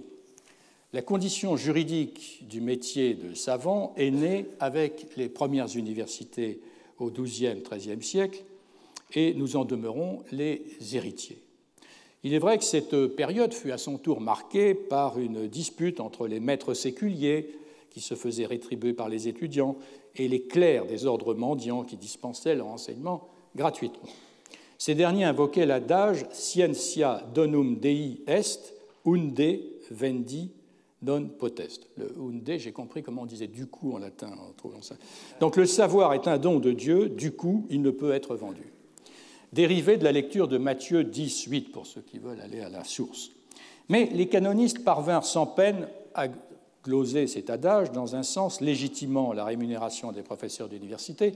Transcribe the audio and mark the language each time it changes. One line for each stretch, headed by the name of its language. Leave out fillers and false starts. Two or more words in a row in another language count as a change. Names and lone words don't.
French: La condition juridique du métier de savant est née avec les premières universités au XIIe, XIIIe siècle, et nous en demeurons les héritiers. Il est vrai que cette période fut à son tour marquée par une dispute entre les maîtres séculiers, qui se faisaient rétribuer par les étudiants, et les clercs des ordres mendiants qui dispensaient leur enseignement gratuitement. Ces derniers invoquaient l'adage
Latin: « Scientia donum Dei est, unde vendi non potest ».
French: Le « unde », j'ai compris comment on disait « du coup » en latin, en trouvant ça. Donc le savoir est un don de Dieu, du coup, il ne peut être vendu. Dérivé de la lecture de Matthieu 10:8, pour ceux qui veulent aller à la source. Mais les canonistes parvinrent sans peine à gloser cet adage dans un sens légitimant la rémunération des professeurs d'université.